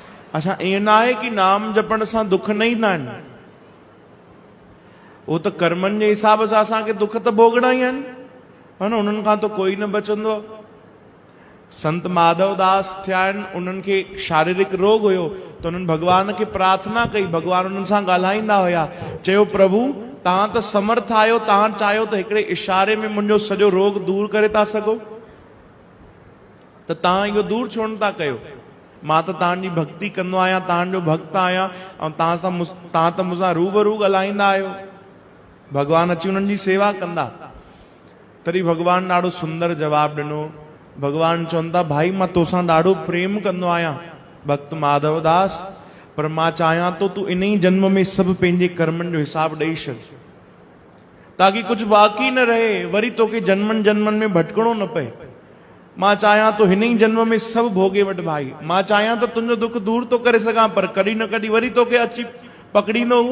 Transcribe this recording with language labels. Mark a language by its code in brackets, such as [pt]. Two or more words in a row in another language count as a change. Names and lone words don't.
[sd] अच्छा ईअं ना आहे कि नाम जपण सां दुख न ईंदा आहिनि, वो तो कर्मनि जे हिसाब सां असांखे दुख त भोगणा ई आहिनि, है न, उन्हनि खां त कोई न बचंदो। संत माधव दास थिया आहिनि, उन्हनि खे शारीरिक रोग हुयो त उन्हनि भगवान खे प्रार्थना कई, भगवान उन्हनि सां ॻाल्हाईंदा हुया, चयो प्रभु तव्हां त समर्थ आहियो, तव्हां चाहियो त हिकिड़े इशारे में मुंहिंजो सॼो रोग दूर करे था सघो, त तव्हां इहो दूर छो न था कयो, मां त तव्हांजी भक्ति कंदो आहियां, तव्हांजो भक्त आहियां, ऐं तव्हां त मूंसां रूबरू ॻाल्हाईंदा आहियो। भगवान अची उन्हनि जी सेवा कंदा। तॾहिं भगवान ॾाढो सुंदर जवाब ॾिनो। भगवान चवनि था भाई मां तोसां ॾाढो प्रेम कंदो आहियां भक्त माधव दास, पर मां चाहियां थो तूं इन ई जन्म में सभु पंहिंजे कर्मनि जो हिसाब ॾेई छॾ, ताकि कुछ बाक़ी न रहे, वरी तोखे जन्मनि जन्मनि में भटकणो न पए। मां चाहियां तो हिन ई जन्म में सभु भोगे वठ भाई, मां चाहियां तो तुंहिंजो दुख दूर तो करे सघां, पर कॾहिं न कॾहिं वरी तोखे अची पकड़ींदो उहो।